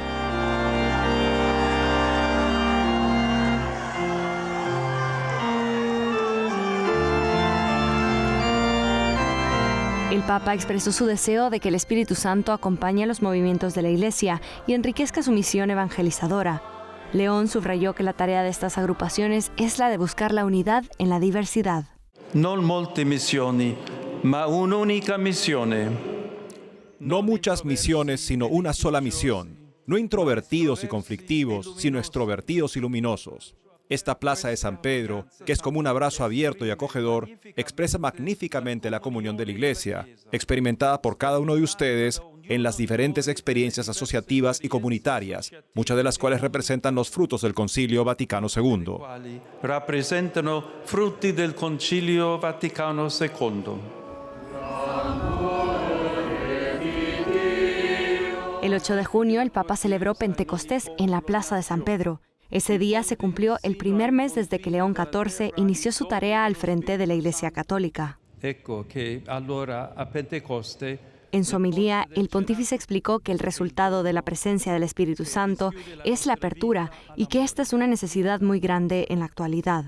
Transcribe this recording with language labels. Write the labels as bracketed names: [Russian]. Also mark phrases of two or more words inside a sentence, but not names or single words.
[Spanish] El Papa expresó su deseo de que el Espíritu Santo acompañe a los movimientos de la Iglesia y enriquezca su misión evangelizadora. León subrayó que la tarea de estas agrupaciones es la de buscar la unidad en la diversidad. [Italian] Non molte missioni, ma un'unica missione. [Spanish] No muchas misiones, sino una sola misión. No introvertidos y conflictivos, sino extrovertidos y luminosos. Esta plaza de San Pedro, que es como un abrazo abierto y acogedor, expresa magníficamente la comunión de la Iglesia, experimentada por cada uno de ustedes en las diferentes experiencias asociativas y comunitarias, muchas de las cuales representan los frutos del Concilio Vaticano II. [Italian] Rappresentano frutti del Concilio Vaticano II. [Spanish] El 8 de junio, el Papa celebró Pentecostés en la Plaza de San Pedro. Ese día se cumplió el primer mes desde que León XIV inició su tarea al frente de la Iglesia Católica. En su homilía, el pontífice explicó que el resultado de la presencia del Espíritu Santo es la apertura y que esta es una necesidad muy grande en la actualidad.